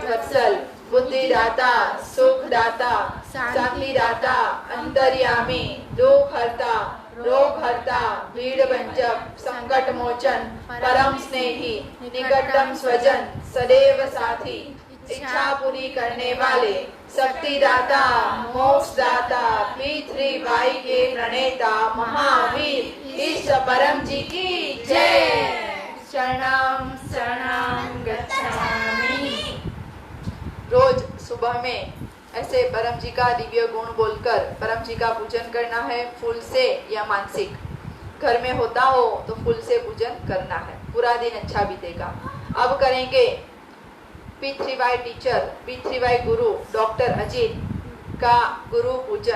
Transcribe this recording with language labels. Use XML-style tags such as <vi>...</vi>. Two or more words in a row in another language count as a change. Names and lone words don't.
<hi>वत्सल, बुद्धिदाता, सुखदाता, शांतिदाता, अंतर्यामी, दुख हरता, रोग हरता, भीड़ भंजक, संकट मोचन, परम स्नेही, निकटतम स्वजन, सदैव साथी, इच्छा पूरी करने वाले, शक्तिदाता, मोक्षदाता, P3Y के प्रणेता, महावीर, इस परम जी की जय।</hi> <pi>शरणं शरणं गच्छामि।</pi> <hi>रोज सुबह में ऐसे परम जी का दिव्य गुण बोलकर परम जी का पूजन करना है, फूल से या मानसिक। घर में होता हो तो फूल से पूजन करना है, पूरा दिन अच्छा बीतेगा। अब करेंगे P3Y टीचर, P3Y गुरु डॉक्टर अजीत का गुरु पूजन।</hi>